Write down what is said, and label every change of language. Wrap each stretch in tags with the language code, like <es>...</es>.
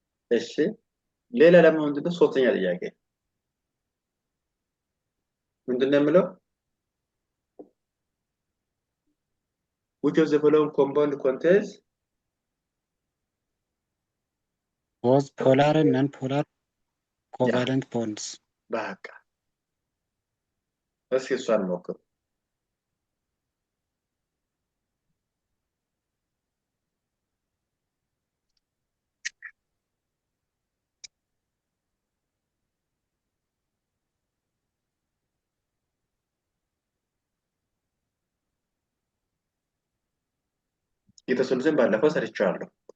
<am>እሺ ሌላ ደግሞ ምንድነው ሶስተኛ ጥያቄ ምንድነው የምለው</am> <en>which of the following compound contains both polar and non-polar covalent bonds</en> <am>በቃ እስኪ እሷን ሞክሩ የተሰሉትን ባለፈው ሰርቻለሁ</am>